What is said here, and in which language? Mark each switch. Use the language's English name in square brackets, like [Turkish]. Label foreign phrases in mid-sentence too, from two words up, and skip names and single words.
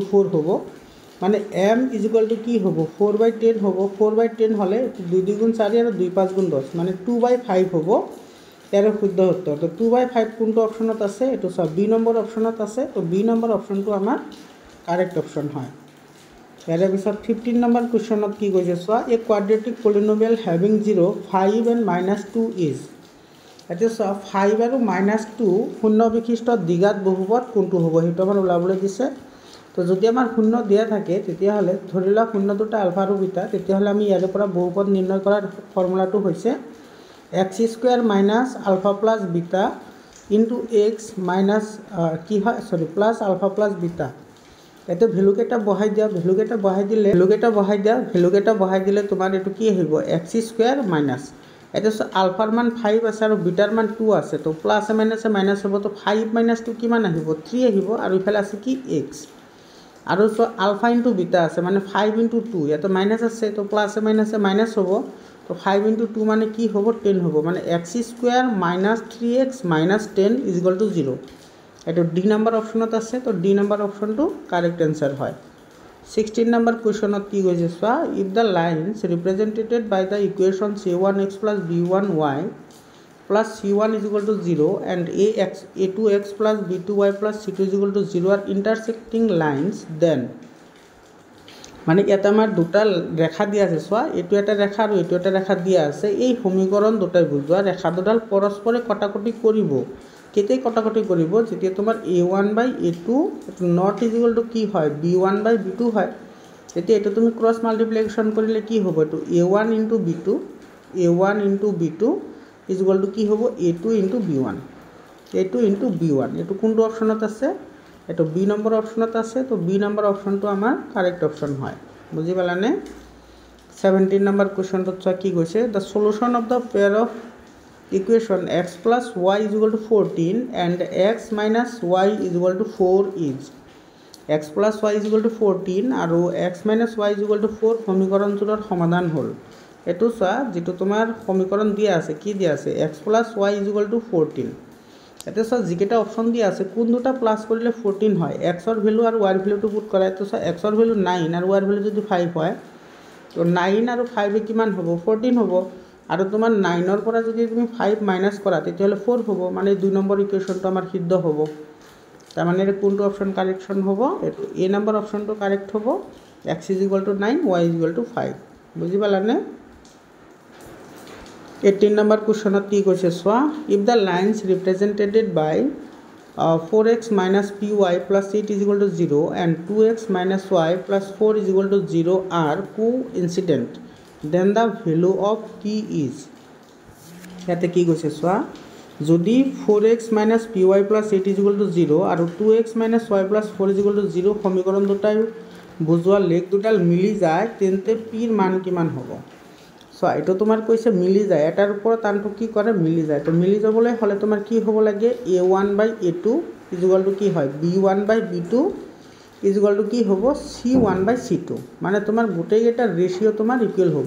[Assamese] 4 হ'ব মানে m [English] is equal to [Assamese] কি হ'ব 4/10 হ'ব 4/10 হলে 2 2 গুণ 4 আৰু 2 5 গুণ 10 মানে 2/5 হ'ব এর শুদ্ধ উত্তৰ তো 2/5 কোনটো অপচনত আছে এটো সব বি নম্বৰ অপচনত আছে তো বি নম্বৰ অপচনটো আমাৰ [English] correct option [Assamese] হয় এর পিছত 15 নম্বৰ কোৱেশ্চনত কি কৈছে চোৱা [English] a quadratic polynomial having 0 5 and -2 is [Assamese] এতে চোৱা 5 আৰু -2 শূন্য বিশিষ্ট দ্বিঘাত বহুপদ কোনটো হ'ব হেতু আমাৰ উলাবলৈ দিছে তো যদি আমাৰ শূন্য দিয়া থাকে তেতিয়া হলে ধৰিলা শূন্য দুটা আলফা আৰু বিটা তেতিয়া হলে আমি ইয়াৰ পৰা বহুপদ নিৰ্ণয় কৰাৰ ফৰ্মুলাটো হৈছে [English] x square minus alpha plus beta into x minus [Assamese] কি হয় [English] sorry plus alpha plus beta [Assamese] এতে ভ্যালু কেটা বহাই দিয়া ভ্যালু কেটা বহাই দিলে তোমাৰ এটো কি আহিব [English] x square minus [Assamese] এটা আলফাৰ মান 5 আছে আৰু বিটাৰ মান 2 আছে তো প্লাস মাইনাসে মাইনাস হ'ব তো 5 - 2 কিমান আহিব 3 আহিব আৰু ইফালে আছে কি x আৰু সো [English] alpha into beta [Assamese] আছে মানে 5 ইনটু 2 এটা মাইনাস আছে তো প্লাস মাইনাসে মাইনাস হ'ব তো 5 ইনটু 2 মানে কি হ'ব 10 হ'ব মানে [English] x square minus 3x minus 10 is equal to 0 [Assamese] এটো ডি নাম্বার অপশনত আছে তো ডি নাম্বার অপশনটো [English] correct answer [Assamese] হয় 16 [English] number question [Assamese] ত কি কৈছে চোৱা [English] if the lines represented by the equation c1x plus b1y plus c1 is equal to 0 and a2x plus b2y plus c2 is equal to 0 are intersecting lines then [Assamese] মানে এটা আমাৰ দুটা ৰেখা দিয়া আছে চোৱা এটো এটা ৰেখা আৰু এটো এটা ৰেখা দিয়া আছে এই সমীকৰণ দুটাই বুজোৱা ৰেখা দুডাল পৰস্পৰে কটাকটি কৰিব কেতে কটাকটি কৰিব যেতিয়া তোমাৰ a1/a2 [English] not is equal to [Assamese] কি হয় b1/b2 হয় তেতিয়া এটো তুমি [English] cross multiplication [Assamese] কৰিলে কি হ'ব এটো a1 * b2 [English] is equal to [Assamese] কি হ'ব a2 * b1 এটো কোনটো অপচনত আছে এটো বি নম্বৰ অপচনত আছে তো বি নম্বৰ অপচনটো আমাৰ [English] correct option [Assamese] হয় বুজি পালানে 17 নম্বৰ কোৱেশ্চনটো চোৱা কি কৈছে [English] the solution of the pair of equation x plus y is equal to 14 and x minus y is equal to 4 is x plus y is equal to 14 আৰু x minus y is equal to 4 [Assamese] সমীকৰণটোৰ সমাধান হ'ল এটো চোৱা যেটো তোমাৰ সমীকৰণ দিয়া আছে কি দিয়া আছে [English] x plus y is equal to 14 [Assamese] এতে চোৱা যিকেটা অপচন দিয়া আছে কোন দুটা প্লাস কৰিলে 14 হয় x ৰ ভ্যালু আৰু y ৰ ভ্যালুটো পুট কৰা এটো চোৱা x ৰ ভ্যালু 9 আৰু y ৰ ভ্যালু যদি 5 হয় তো 9 আৰু 5 এ কিমান হ'ব 14 হ'ব আৰু তোমাৰ 9 ৰ পৰা যদি তুমি 5 মাইনাস কৰা তেতিয়াহলে 4 হ'ব মানে 2 নম্বৰ ইকুৱেচনটো আমাৰ সিদ্ধ হ'ব তাৰ মানে কোনটো [English] option correction [Assamese] হ'ব এটো এ নম্বৰ অপচনটো কারেক্ট হ'ব x = 9 y = 5 বুজি পালানে 18 নম্বৰ কোৱেশ্চনত কি কৈছে চোৱা [English] if the lines represented by 4x minus py plus 8 is equal to 0 and 2x minus y plus 4 is equal to 0 are coincident then the value of p is [Assamese] ইয়াতে কি কৈছে চোৱা যদি [English] 4x minus py plus 8 is equal to 0 [Assamese] আৰু [English] 2x minus y plus 4 is equal to 0 [Assamese] সমীকৰণ দুটাই বুজোৱা লেখ দুটাল মিলি যায় তেন্তে p ৰ মান কিমান হ'ব চোৱা এইটো তোমাৰ কৈছে মিলি যায়, এটাৰ ওপৰত আনটো কি কৰে মিলি যায়। তো মিলি যাবলৈ হ'লে তোমাৰ কি হ'ব লাগে, A1/A2 [English] equal to [Assamese] কি হয় B1/B2 [English] equal to [Assamese] কি হ'ব C1/C2, মানে তোমাৰ গোটেইকেইটা ৰেচিঅ' তোমাৰ ইকুৱেল হ'ব।